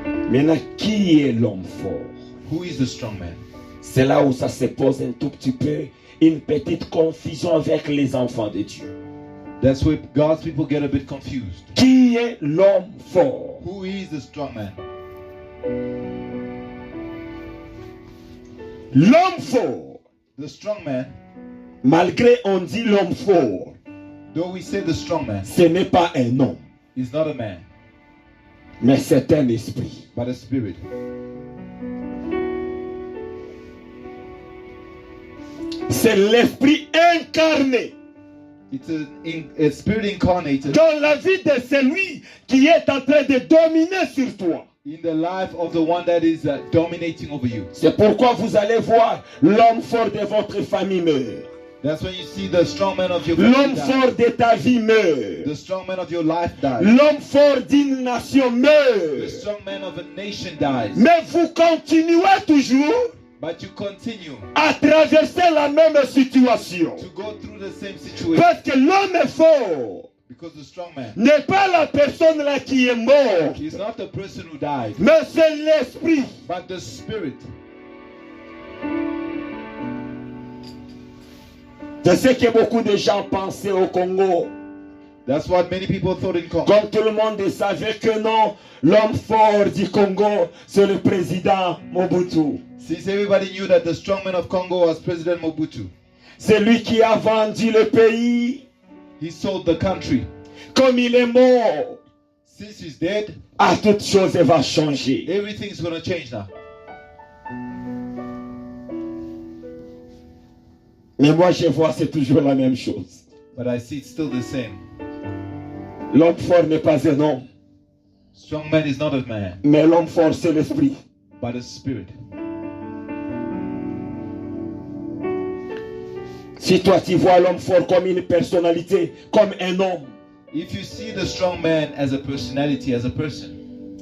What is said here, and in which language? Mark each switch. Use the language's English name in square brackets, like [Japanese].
[French] Maintenant, qui est l'homme fort? [English] Who is the strong man? [French] C'est là où ça se pose un tout petit peu, une petite confusion avec les enfants de Dieu. [English] That's where God's people get a bit confused. [French] Qui est l'homme fort? [English] Who is the strong man? [French] L'homme fort, [English] The strong man, [French] malgré on dit l'homme fort, [English] though we say the strong man, [French] ce n'est pas un homme, [English] is not a man, [French] mais c'est un esprit. [English] but a spirit. [French] C'est l'esprit incarné [English] It's a spirit incarnated [French] dans la vie de celui qui est en train de dominer sur toi. [English] in the life of the one that is dominating over you. [French] C'est pourquoi vous allez voir l'homme fort de votre famille meurt. [English] That's when you see the strong man of your [French] L'homme [English] family die. [French] fort de ta vie meurt. [English] The strong man of your life dies. [French] L'homme fort d'une nation [English] The [French] meurt. [English] strong man of a nation dies. [French] Mais vous continuez toujours [English] But you continue [French] à traverser la même situation. [English] to go through the same situation [French] Parce que l'homme est fort [English] because the strong man [French] n'est pas la personne là qui est morte, [English] is not the person who died, [French] mais c'est l'esprit. [English] but the spirit. [French] C'est ce que beaucoup de gens pensaient au Congo. [English] That's what many people thought in Congo. [French] Comme tout le monde savait que non, l'homme fort du Congo, c'est le président Mobutu. [English] Since everybody knew that the strong man of Congo was President Mobutu, [French] C'est lui qui a vendu le pays. [English] he sold the country. [French] Comme il est mort, [English] Since he's dead, [French] toute chose va changer. [English] everything's going to change now. [French] Mais moi je vois c'est toujours la même chose. [English] But I see it's still the same. [French] L'homme fort n'est pas un homme, [English] Strong man is not a man, [French] mais l'homme fort c'est l'esprit. [English] but a spirit. [French] Si toi tu vois l'homme fort comme une personnalité, comme un homme, [English] If you see the strong man as a personality, as a person,